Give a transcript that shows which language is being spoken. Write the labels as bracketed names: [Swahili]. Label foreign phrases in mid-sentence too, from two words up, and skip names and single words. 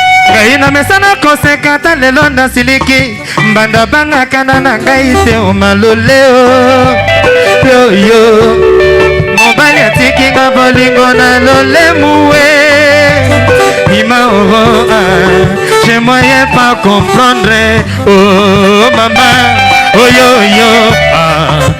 [Lingala] Ngai na mesa na koseka ta lelo na siliki. Mbanda banga kana na ngai te o malole o. Yo, yo. Mobali atiki nga bolingo na lole muwe. Ima oro, [French] ah, j'ai moyen pas comprendre. Oh, mama, oh, yo, yo, ah.